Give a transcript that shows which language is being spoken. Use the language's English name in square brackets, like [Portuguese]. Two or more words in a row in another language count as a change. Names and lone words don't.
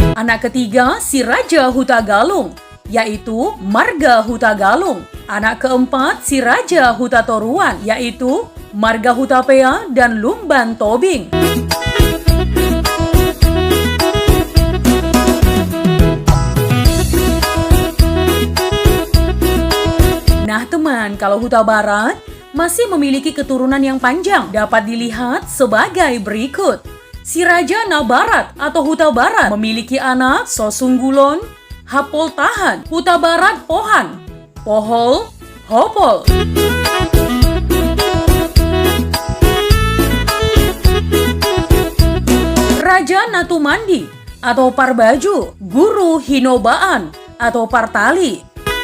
[Indonesian] Anak ketiga si Raja Huta Galung, yaitu Marga Huta Galung. Anak keempat si Raja Huta Toruan, yaitu Marga Hutapea dan Lumban Tobing. Nah teman, kalau Huta Barat masih memiliki keturunan yang panjang, dapat dilihat sebagai berikut. Si Raja Nabarat atau Huta Barat memiliki anak Sosunggulon, Hapol Tahan, Huta Barat Pohan, Pohol, Hopol. Raja Natumandi atau Parbaju, Guru Hinobaan atau Partali.